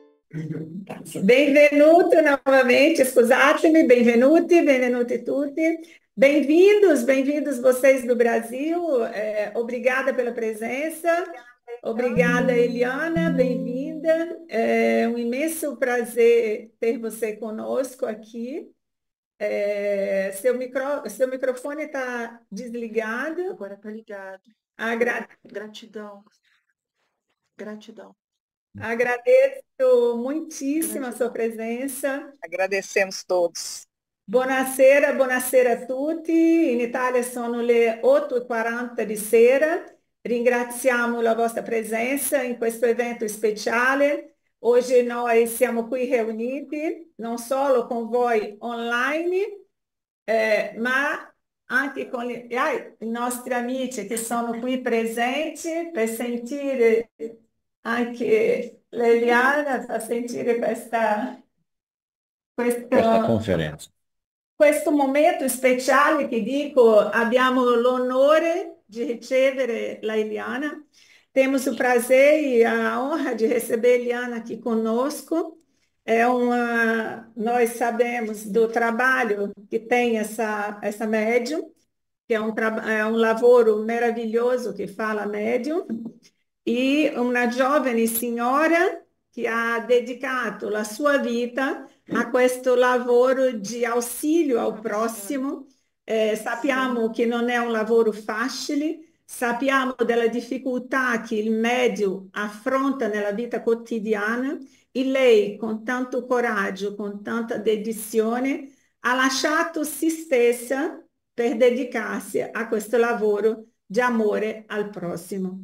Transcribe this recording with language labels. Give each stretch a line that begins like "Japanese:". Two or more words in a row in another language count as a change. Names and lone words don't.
Italian: Benvenuto novamente, scusatemi, benvenuti, benvenuti tutti.
Portuguese: Bem-vindos, bem-vindos vocês do Brasil. Obrigada pela presença. Obrigada, Eliana, bem-vinda. É um imenso prazer ter você conosco aqui. Seu microfone está desligado. Agora tá ligado. Agra- Gratidão, gratidão, Agradeço muitíssimo a sua gratidão. presença. Agradecemos todos.
Italian: Buonasera, buonasera a tutti. In Italia sono le 8:40 di sera. Ringraziamo la vostra presenza in questo evento speciale. Oggi noi siamo qui riuniti non solo con voi online, ma anche con i nostri amici che sono qui presenti per sentire anche l'Eliana, per sentire Questa questo conferenza. questo momento speciale che dico, abbiamo l'onore di ricevere la Eliana.
Portuguese: Temos o prazer e a honra de receber a Eliana aqui conosco. Nós sabemos do trabalho que tem essa médium, que é um
Italian: lavoro meraviglioso che fa la médium, e una giovane signora che ha dedicato la sua vita a questo lavoro di ausilio ao prossimo. Sappiamo che non è un lavoro facile, sappiamo della difficoltà che il medio affronta nella vita quotidiana e lei, con tanto coraggio, con tanta dedizione, ha lasciato se stessa per dedicarsi a questo lavoro di amore al prossimo.